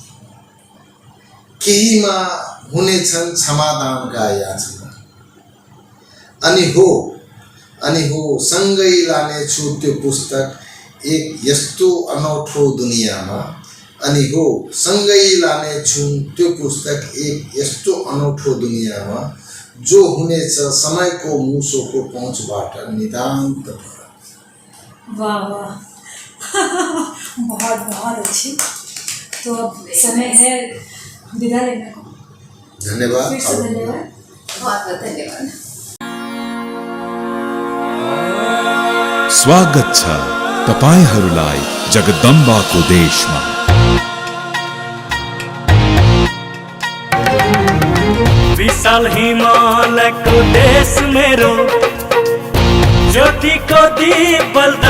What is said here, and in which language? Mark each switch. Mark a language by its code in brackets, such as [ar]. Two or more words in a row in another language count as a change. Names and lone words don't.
[ne] केहीमा हुनेछन् क्षमादानका याचना, अनि हो सँगै लानेछु त्यो पुस्तक एक यस्तो अनौठो दुनियाँमा, अनि हो सँगै लानेछु त्यो पुस्तक एक यस्तो अनौठो दुनियाँमा, जो हुनेछ समयको मुसोको पहुँचबाट नितान्त पर। [hi] वाह वाह बहुत बहुत अच्छी। तो अब समय है विदा लेने को। धन्यवाद, फिर से धन्यवाद, बहुत बहुत धन्यवाद। [ne] स्वागत छ तपाईहरूलाई जगदम्बाको देशमा। विशाल हिमालयको देश मेरो, ज्योतिको दीप बल्दा